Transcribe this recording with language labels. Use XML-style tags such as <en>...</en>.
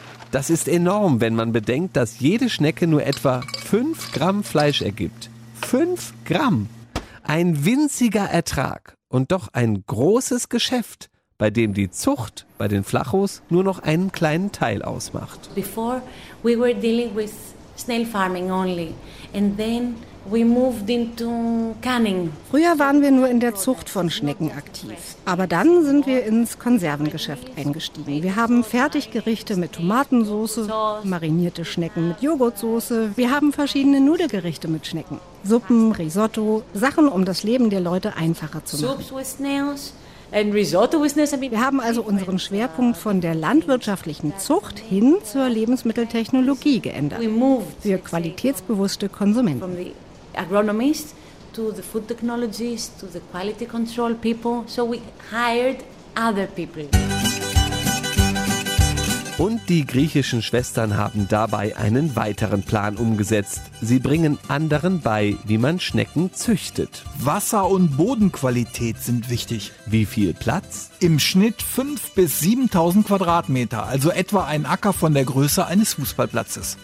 <de>Das ist enorm, wenn man bedenkt, dass jede Schnecke nur etwa 5 Gramm Fleisch ergibt. 5 Gramm! Ein winziger Ertrag und doch ein großes Geschäft, bei dem die Zucht bei den Flachos nur noch einen kleinen Teil ausmacht.</de> <en>Before we were dealing with snail farming only and then we moved into canning.</en> <de>Früher waren wir nur in der Zucht von Schnecken aktiv, aber dann sind wir ins Konservengeschäft eingestiegen. Wir haben Fertiggerichte mit Tomatensauce, marinierte Schnecken mit Joghurtsoße, wir haben verschiedene Nudelgerichte mit Schnecken, Suppen, Risotto, Sachen, um das Leben der Leute einfacher zu machen.</de> <en>Soups with snails. And risotto business, I mean,</en> <de>wir haben also unseren Schwerpunkt von der landwirtschaftlichen Zucht hin zur Lebensmitteltechnologie geändert.</de> <en>We moved,</en> <de>für qualitätsbewusste Konsumenten.</de> <en>From the agronomist to the food technologist to the quality control people. So we hired other people.</en> <de>Und die griechischen Schwestern haben dabei einen weiteren Plan umgesetzt. Sie bringen anderen bei, wie man Schnecken züchtet. Wasser- und Bodenqualität sind wichtig. Wie viel Platz? Im Schnitt 5.000 bis 7.000 Quadratmeter, also etwa ein Acker von der Größe eines Fußballplatzes.</de>